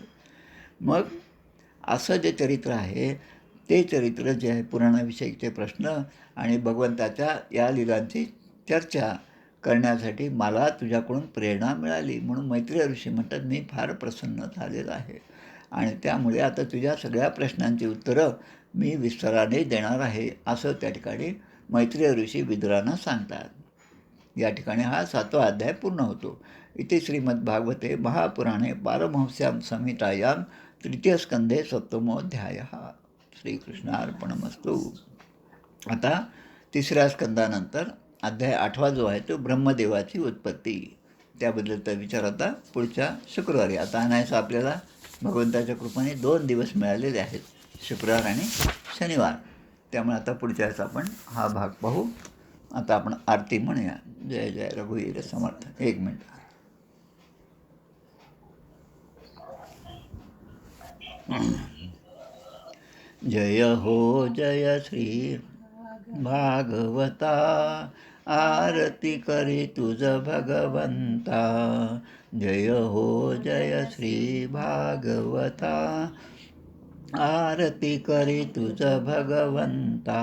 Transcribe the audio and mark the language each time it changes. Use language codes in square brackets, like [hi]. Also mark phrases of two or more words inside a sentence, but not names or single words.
[mr] मग असं जे चरित्र आहे ते चरित्र जे आहे, पुराणाविषयीचे प्रश्न आणि भगवंताच्या या लीलांची चर्चा करण्यासाठी मला तुझ्याकडून प्रेरणा मिळाली. म्हणून मैत्रेय ऋषी म्हणतात मी फार प्रसन्न झालेला आहे आणि त्यामुळे आता तुझ्या सगळ्या प्रश्नांची उत्तरं मी विस्ताराने देणार आहे, असं त्या ठिकाणी मैत्रेय ऋषी विदुरांना सांगतात. या ठिकाणी हा 7वा अध्याय पूर्ण होतो. [sa] इथे श्रीमद्भागवते महापुराणे पारमहंस्यां संहितायां 3. स्कंधे 7मोऽध्यायः. श्रीकृष्णार्पणमस्तु. [mr] आता 3ऱ्या स्कंदानंतर अध्याय 8वा जो आहे तो ब्रह्मदेवाची उत्पत्ती, त्याबद्दलचा विचार आता पुढच्या शुक्रवारी. आता आणायचं आपल्याला भगवंताच्या कृपेने 2 दिवस मिळालेले आहेत, शुक्रवार आणि शनिवार. त्यामुळे आता पुढच्या वेळेस आपण हा भाग पाहू. आता आपण आरती म्हणूया. जय जय रघुवीर समर्थ. 1 मिनिट. जय हो जय श्री भागवता, आरती करी तुझ भगवंता. जय हो जय श्री भागवता, आरती करी तुझ भगवंता.